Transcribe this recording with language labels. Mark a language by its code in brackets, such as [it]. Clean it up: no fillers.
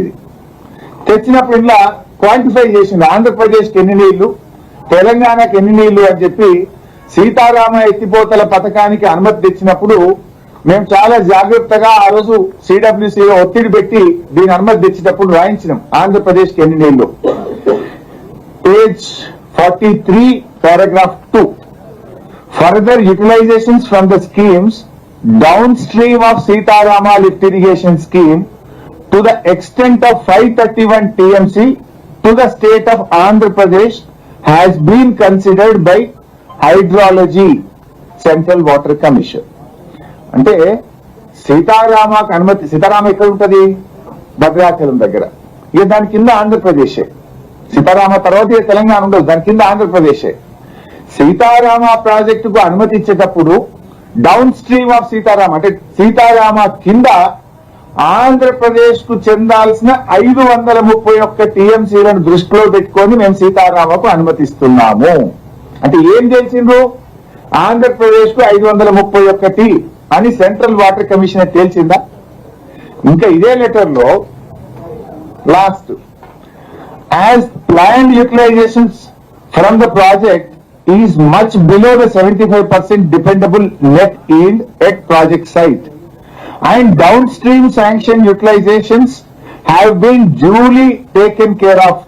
[te] ఇది తెచ్చినప్పుడు ఇలా క్వాంటిఫై చేసింది, ఆంధ్రప్రదేశ్కి ఎన్ని నీళ్లు, తెలంగాణకి ఎన్ని నీళ్లు అని చెప్పి సీతారామ ఎత్తిపోతల పథకానికి అనుమతి తెచ్చినప్పుడు మేము చాలా జాగ్రత్తగా ఆ రోజు సిడబ్ల్యూసీలో ఒత్తిడి పెట్టి దీని అనుమతి తెచ్చేటప్పుడు రాయించినాం ఆంధ్రప్రదేశ్కి ఎన్ని నీళ్లు. [en] Page 43 paragraph 2 further utilizations from the schemes downstream of Sitarama lift irrigation scheme to the extent of 531 TMC to the state of Andhra Pradesh has been considered by Hydrology Central Water Commission. [te] అంటే సీతారామకు అనుమతి, సీతారామ ఎక్కడ ఉంటది? భద్రాచలం దగ్గర. ఇక దాని కింద ఆంధ్రప్రదేశే. సీతారామ తర్వాత తెలంగాణ ఉండదు, దాని కింద ఆంధ్రప్రదేశే. సీతారామ ప్రాజెక్టుకు అనుమతి ఇచ్చేటప్పుడు [en] downstream of [te] సీతారామ అంటే సీతారామ కింద ఆంధ్రప్రదేశ్ కు చెందాల్సిన 531 టీఎంసీలను దృష్టిలో పెట్టుకొని మేము సీతారామకు అనుమతిస్తున్నాము. అంటే ఏం తెలిసిండ్రు? ఆంధ్రప్రదేశ్ కు 531 అని సెంట్రల్ వాటర్ కమిషన్ తేల్చిందా? ఇంకా ఇదే లెటర్ లో last [en] as planned utilizations from the project is much below the 75% dependable net yield at project site and downstream sanction utilizations have been duly taken care of.